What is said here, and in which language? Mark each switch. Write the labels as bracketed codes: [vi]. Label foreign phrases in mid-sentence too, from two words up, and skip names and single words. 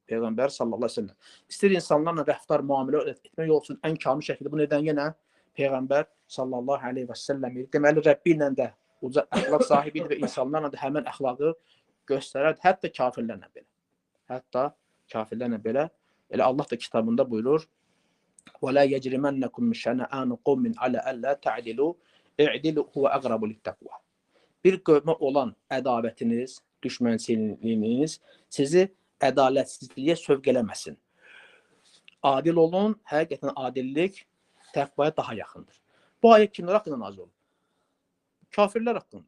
[az] Peyğəmbər [ar] صلى الله عليه وسلم. [az] İstər insanlarla rəftar, müamilə etmək olsun, ən kamil şəkildə bunu edən yenə Peyğəmbər [ar] صلى الله عليه وسلم [az] idi. Deməli, Rəbbi ilə də uca əxlaq sahibi idi və insanlarla da həmən əxlaqı göstərərdi, hətta kafirlərlə belə. Hətta kafirlərlə belə. Elə Allah da kitabında buyurur, [ar] وَلَا يَجْرِمَنَّكُمْ شَنَآنُ قَوْمٍ عَلَى أَلَّا تَعْدِلُوا اِعْدِلُوا هُوَ أَقْرَبُ لِلتَّقْوَى. [az] Bir qövmə olan ədavətiniz, düşmənçiliyiniz sizi ədalətsizliyə sövq eləməsin. Adil olun, həqiqətən adillik təqvaya daha yaxındır. Bu ayət kimlər haqqında nazil olub? Kafirlər haqqında.